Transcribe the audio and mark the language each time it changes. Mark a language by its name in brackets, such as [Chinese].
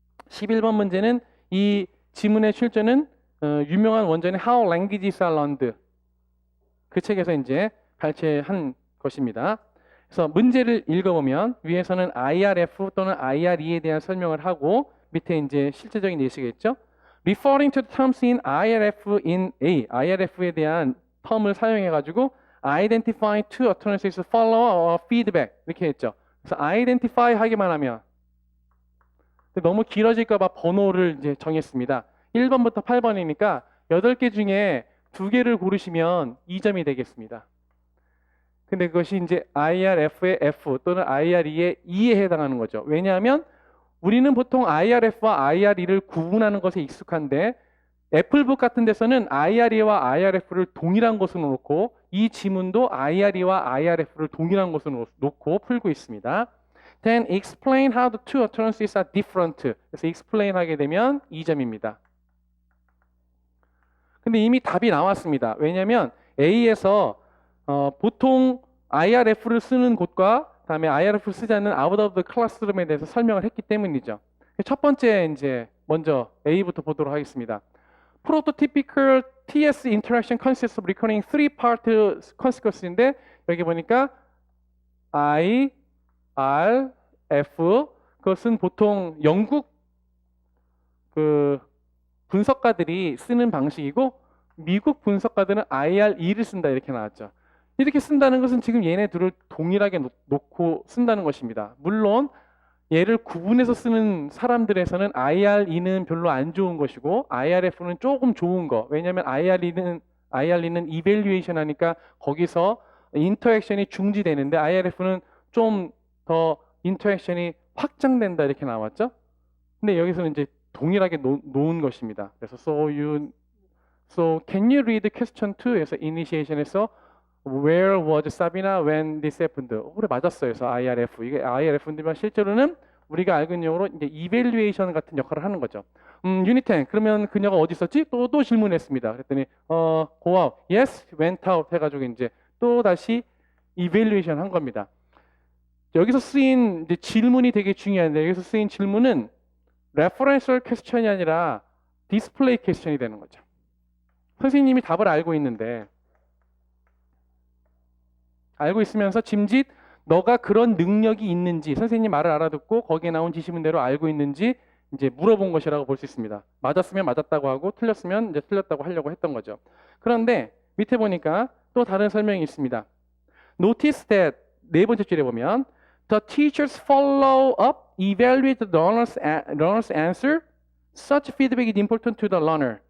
[Korean] 11번 문제는 이 지문의 출처는 유명한 원전의 How Languages Are Learned 그 책에서 이제 발췌한 것입니다. 그래서 문제를 읽어보면 위에서는 IRF 또는 IRE에 대한 설명을 하고 밑에 이제 실제적인 예시겠죠. [English] Referring to the terms in IRF in A, [Korean] IRF에 대한 텀을 사용해가지고 [English] Identify two utterances, follow or feedback [Korean] 이렇게 했죠. 그래서 Identify 하기만 하면 너무 길어질까봐 번호를 이제 정했습니다. 1번부터 8번이니까 8개 중에 2개를 고르시면 2점이 되겠습니다. 근데 그것이 이제 IRF의 F 또는 IRE의 E에 해당하는 거죠. 왜냐하면 우리는 보통 IRF와 IRE를 구분하는 것에 익숙한데 애플북 같은 데서는 IRE와 IRF를 동일한 것으로 놓고 이 지문도 IRE와 IRF를 동일한 것으로 놓고 풀고 있습니다. [English] Then explain how the two utterances are different. [Korean] 그래서 explain 하게 되면 2점입니다. 근데 이미 답이 나왔습니다. 왜냐하면 A에서 보통 IRF를 쓰는 곳과 다음에 IRF를 쓰지 않는 [English] out of the classroom [Korean] 에 대해서 설명을 했기 때문이죠. 첫 번째 이제 먼저 A부터 보도록 하겠습니다. [English] Prototypical TS interaction consists of recurring three-part consequence인데 [Korean] 여기 보니까 I, R, F 그것은 보통 영국 그 분석가들이 쓰는 방식이고 미국 분석가들은 IR2를 쓴다 이렇게 나왔죠. 이렇게 쓴다는 것은 지금 얘네 둘을 동일하게 놓고 쓴다는 것입니다. 물론 얘를 구분해서 쓰는 사람들에서는 IR2는 별로 안 좋은 것이고 IRF는 조금 좋은 거. 왜냐하면 IR2는 이밸류에이션 하니까 거기서 인터액션이 중지되는데 IRF는 좀 더 인터액션이 확장된다 이렇게 나왔죠. 근데 여기서는 이제 동일하게 놓은 것입니다. 그래서 [English] So can you read question [Korean] 2에서 initiation에서 [English] Where was Sabina when this happened? [Korean] 그래 맞았어요. 그래서 IRF 이게 IRF인데만 실제로는 우리가 알고 있는 용어로 이제 evaluation 같은 역할을 하는 거죠. 유닛 10 그러면 그녀가 어디 있었지? 또 질문했습니다. 그랬더니 go out. [English] Yes, went out [Korean] 해가지고 이제 또 다시 evaluation 한 겁니다. 여기서 쓰인 이제 질문이 되게 중요한데 여기서 쓰인 질문은 referential question이 아니라 display question이 되는 거죠. 선생님이 답을 알고 있는데 알고 있으면서 짐짓 너가 그런 능력이 있는지 선생님 말을 알아듣고 거기에 나온 지시문대로 알고 있는지 이제 물어본 것이라고 볼 수 있습니다. 맞았으면 맞았다고 하고 틀렸으면 이제 틀렸다고 하려고 했던 거죠. 그런데 밑에 보니까 또 다른 설명이 있습니다. [English] Notice that [Korean] 네 번째 줄에 보면 [English] The teachers follow up, evaluate the learner's answer. Such feedback is important to the learner.